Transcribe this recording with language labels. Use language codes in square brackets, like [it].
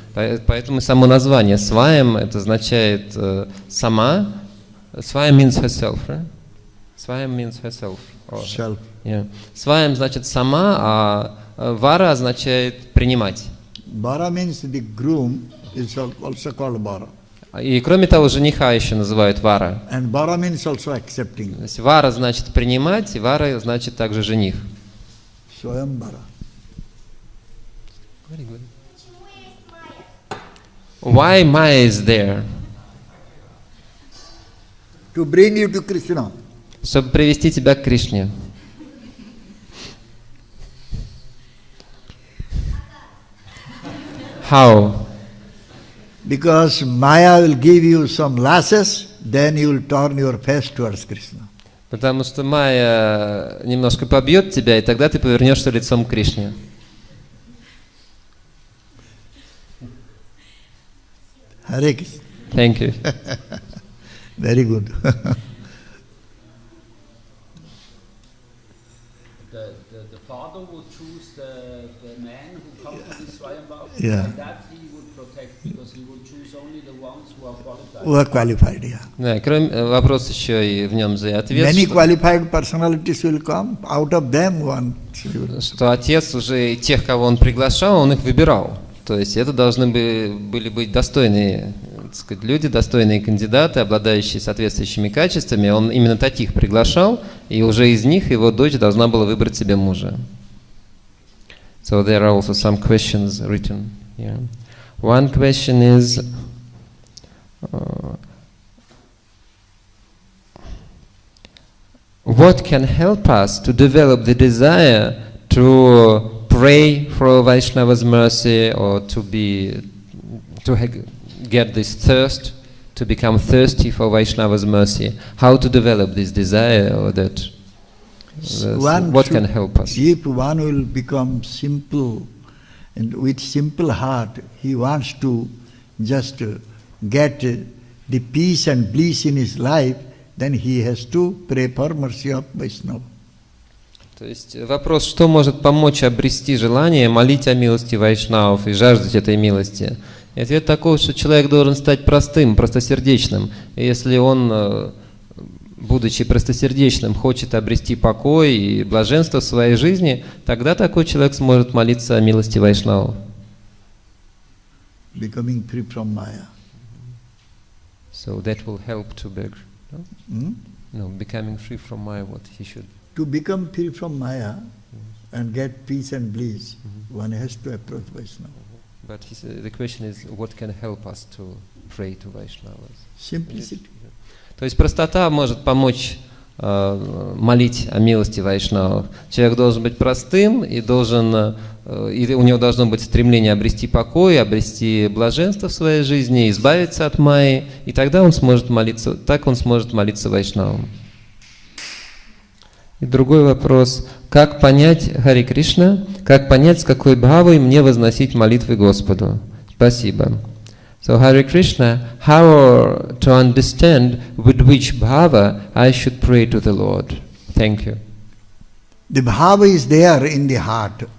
[ru] Поэтому само название «сваям» это означает «сама». [en] «Сваям» means herself, right? «Сваям» means herself. Self. Yeah. [ru] «Сваям» значит «сама», а «вара» означает «принимать». [en] Bara means the groom is also called Bara. [ru] И кроме того, жениха еще называют вара. [en] And Bara means also accepting. [ru] То есть вара значит принимать, и вара значит также жених. [en] Swayam Bara. Why Maya is there? To bring you to Krishna. [ru] Чтобы привести тебя к Кришне. [en] How? Because Maya will give you some lashes, then you will turn your face towards Krishna. [ru] Потому что Майя немножко побьет тебя, и тогда ты повернешься лицом к Кришне. [en] Hare Krishna. Thank you. Very good. The father would choose the man who comes to this Swayambhava, Yeah. and that he would protect because he would choose only the ones who are qualified. Who are qualified, yeah. [ru] Да, кроме вопрос еще и в нем за ответ. [en] Many qualified personalities will come. Out of them, one. [ru] Что отец уже тех, кого он приглашал, он их выбирал. То есть это должны были быть достойные, так сказать, люди, достойные кандидаты, обладающие соответствующими качествами. Он именно таких приглашал, и уже из них его дочь должна была выбрать себе мужа. [en] So there are also some questions written here. One question is, what can help us to develop the desire to pray for Vaishnava's mercy, or to get this thirst, to become thirsty for Vaishnava's mercy? How to develop this desire, or that? What can help us? If one will become simple, and with simple heart, he wants to just get the peace and bliss in his life, then he has to pray for mercy of Vaishnava. [ru] То есть вопрос, что может помочь обрести желание молить о милости вайшнавов и жаждать этой милости? И ответ такой, что человек должен стать простым, простосердечным. И если он, будучи простосердечным, хочет обрести покой и блаженство в своей жизни, тогда такой человек сможет молиться о милости вайшнавов. [en] Becoming free from Maya. So that will help to beg. No? Hmm? No, becoming free from Maya, what he should. To become free from Maya and get peace and bliss, one has to approach Vaishnava. But the question is, what can help us to pray to Vaishnavas? Simplicity. [ru] То есть простота может помочь молить о милости вайшнавов. Человек должен быть простым и у него должно быть стремление обрести покой, обрести блаженство в своей жизни, избавиться от майи, и тогда он сможет молиться, так он сможет молиться вайшнавам. И другой вопрос: как понять, Хари Кришна, как понять, с какой бхавой мне возносить молитвы Господу? Спасибо. [en] So, Hare Krishna, how to understand with which bhava I should pray to the Lord? Thank you. The bhava is there in the heart.